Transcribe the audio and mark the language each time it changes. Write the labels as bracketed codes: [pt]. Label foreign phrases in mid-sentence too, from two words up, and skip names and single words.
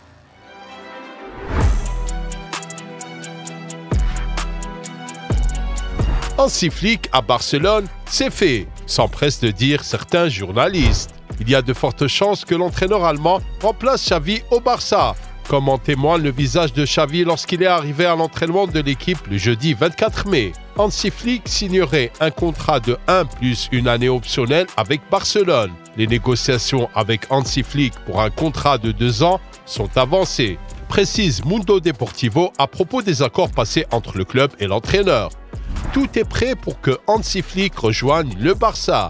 [fr] Hansi Flick à Barcelone, c'est fait, s'empressent de dire certains journalistes. Il y a de fortes chances que l'entraîneur allemand remplace Xavi au Barça, comme en témoigne le visage de Xavi lorsqu'il est arrivé à l'entraînement de l'équipe le jeudi 24 mai. Hansi Flick signerait un contrat de 1 plus une année optionnelle avec Barcelone. Les négociations avec Hansi Flick pour un contrat de 2 ans sont avancées, précise Mundo Deportivo à propos des accords passés entre le club et l'entraîneur. Tout est prêt pour que Hansi Flick rejoigne le Barça.